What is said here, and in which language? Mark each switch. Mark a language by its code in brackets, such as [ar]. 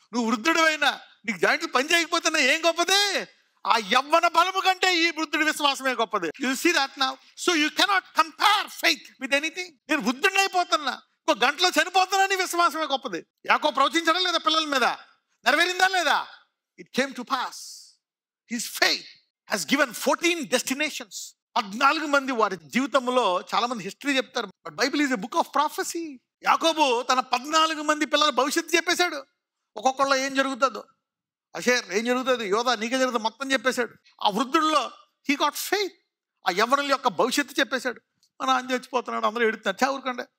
[te] నువ్వు వృద్ధుడు అయినా నీకు జాయింట్లు పని చేయకపోతున్నా ఏం గొప్పది? ఆ యవ్వన బలము కంటే ఈ వృద్ధుడి విశ్వాసమే గొప్పది. [en] You see that now. So you cannot compare faith with anything. [te] నేను వృద్ధుడిని అయిపోతున్నా, ఇంకో గంటలో చనిపోతున్నా, నీ విశ్వాసమే గొప్పది. యాకోబు ప్రవచించడం లేదా పిల్లల మీద? నెరవేరిందా లేదా? [en] It came to pass. [te] His faith [en] has given 14 destinations. [te] 14 మంది వారి జీవితంలో. చాలా మంది హిస్టరీ చెప్తారు, [en] But Bible is a book of prophecy. [te] యాకోబు తన 14 మంది పిల్లల భవిష్యత్తు చెప్పేశాడు. ఒక్కొక్కళ్ళు ఏం జరుగుతుందో, అషేర్ ఏం జరుగుతుంది, యోధా నీకే జరుగుతుంది, మొత్తం చెప్పేశాడు. ఆ వృద్ధుల్లో [en] He got faith. [te] ఆ యవ్వనుల యొక్క భవిష్యత్తు చెప్పేశాడు. మన ఆయన చచ్చిపోతున్నాడు, అందరూ ఎడుతున్నారు. ఊరుకంటే